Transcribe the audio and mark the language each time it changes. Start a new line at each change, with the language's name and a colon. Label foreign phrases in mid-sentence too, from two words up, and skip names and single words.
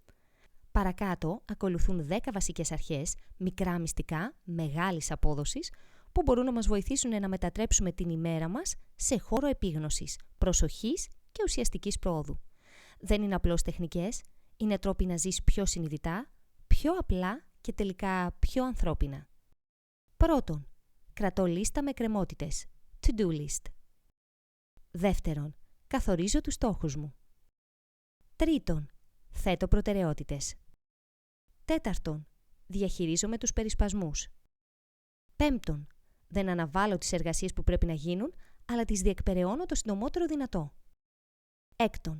Greek: Παρακάτω ακολουθούν 10 βασικές αρχές, μικρά μυστικά, μεγάλης απόδοσης, που μπορούν να μας βοηθήσουν να μετατρέψουμε την ημέρα μας σε χώρο επίγνωσης, προσοχής και ουσιαστικής πρόοδου. Δεν είναι απλώς τεχνικές, είναι τρόποι να ζεις πιο συνειδητά, πιο απλά και τελικά πιο ανθρώπινα. Πρώτον, κρατώ λίστα με εκκρεμότητες,
English: to-do list.
Greek: Δεύτερον, καθορίζω τους στόχους μου. Τρίτον, θέτω προτεραιότητες. Τέταρτον, διαχειρίζομαι τους περισπασμούς. Πέμπτον, δεν αναβάλω τις εργασίες που πρέπει να γίνουν, αλλά τις διεκπεραιώνω το συντομότερο δυνατό.